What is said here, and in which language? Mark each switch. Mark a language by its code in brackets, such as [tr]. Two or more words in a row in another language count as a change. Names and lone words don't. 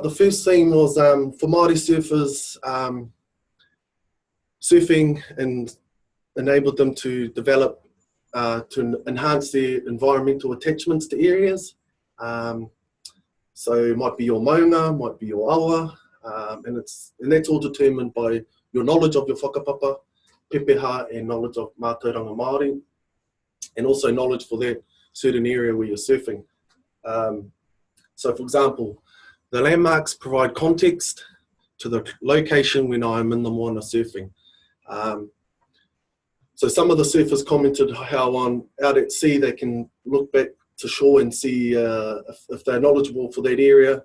[en] The first theme was for Māori surfers, surfing and enabled them to develop, to enhance their environmental attachments to areas. So it might be your maunga, might be your awa, and that's all determined by your knowledge of your [mi] whakapapa, pepeha, [en] and knowledge of [mi] mātauranga Māori, [en] and also knowledge for that certain area where you're surfing. So for example, the landmarks provide context to the location when I'm in the moana surfing. So some of the surfers commented how out at sea they can look back to shore and see if they're knowledgeable for that area.